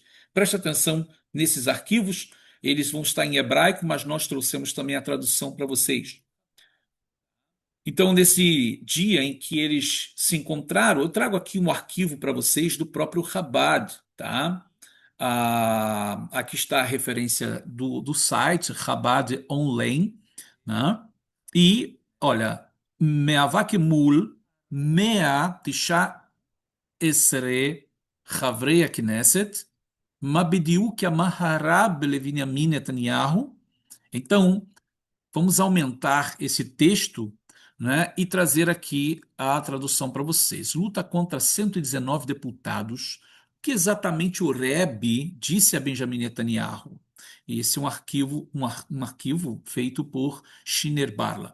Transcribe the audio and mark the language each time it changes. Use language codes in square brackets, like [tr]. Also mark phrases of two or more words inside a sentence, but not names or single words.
[pt] Preste atenção nesses arquivos, eles vão estar em hebraico, mas nós trouxemos também a tradução para vocês. Então, nesse dia em que eles se encontraram, eu trago aqui um arquivo para vocês do próprio Chabad, tá? Aqui está a referência do site Chabad Online, né? E, olha, [he] מאבק מול מאה תשעה עשר חברי הכנסת, מה בדיוק המהר"ב לבנימין נתניהו. [pt] Então, vamos aumentar esse texto, né, e trazer aqui a tradução para vocês. Luta contra 119 deputados, que exatamente o Rebbe disse a Benjamin Netanyahu. Esse é um arquivo feito por Shiner Barla.